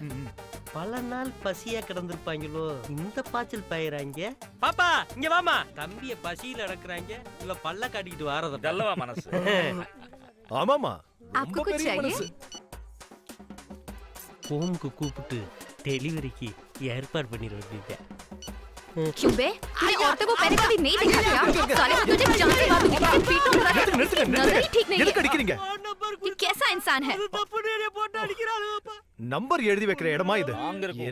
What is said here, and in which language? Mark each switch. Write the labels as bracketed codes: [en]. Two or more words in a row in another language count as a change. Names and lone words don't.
[ta] பல நாள் பசியா கிடந்திருப்பாங்களோ, இந்த பாய்ச்சல் பயிராங்க. பாப்பா இங்க வாமா. தம்பிய பசியில அடக்குறாங்க, இல்ல பல்ல காட்டிக்கிட்டு வாரத. நல்லவா மனசு. ஆமாமா, [hi] आपको [ta] ரொம்ப [hi] कुछ [ta] பெரிய [hi] चाहिए? [ta] மனசு. ஹோமுக்கு கூப்பிட்டு டெலிவரிக்கு ஏற்பாடு பண்ணிட வேண்டியது. [hi] क्यों बे? तूने औरतों को पहले कभी नहीं देखा क्या? साले को तुझे जानते मालूम है कि पीटूंगा। [ta] நிறுத்துங்க, [hi] नजर [ta] நிறுத்துங்க. [hi] ही ठीक नहीं [ta] எதுக்கு [hi] है। [ta] அடிக்கிறீங்க? [hi] ये कैसा इंसान है? [ta] போட்டு அடிக்கிறாளுப்பா. நம்பர் எழுதி வைக்கிற இடமா இது? நாங்க இருக்கோம்.